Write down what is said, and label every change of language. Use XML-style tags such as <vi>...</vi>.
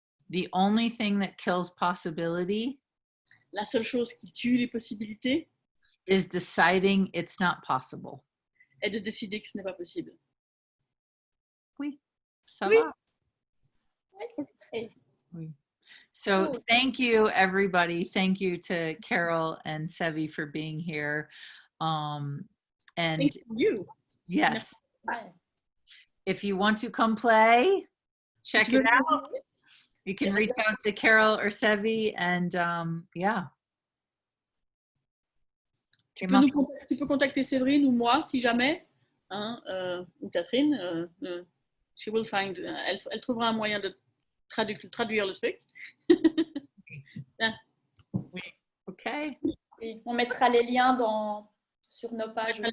<en>The only thing that kills possibility</en> <fr>La seule chose qui tue les possibilités</fr> <en>is deciding it's not possible.</en> <fr>est de décider que ce n'est pas possible. Oui, ça Oui. va.</fr> <en>Oui. So thank you, everybody. Thank you to Carol and Sevi for being here. And Thank you. yes,</en> <fr>Ouais.</fr> <en>if you want to come play, check it out. You can reach out to Carol or Sevi, and yeah.</en> <fr>Tu peux contacter Séverine ou moi si jamais, hein, ou Catherine.</fr> <en>She will find.</en> <fr>Elle trouvera un moyen de traduire le truc. Oui. Okay. Oui, on mettra les liens sur nos pages.</fr>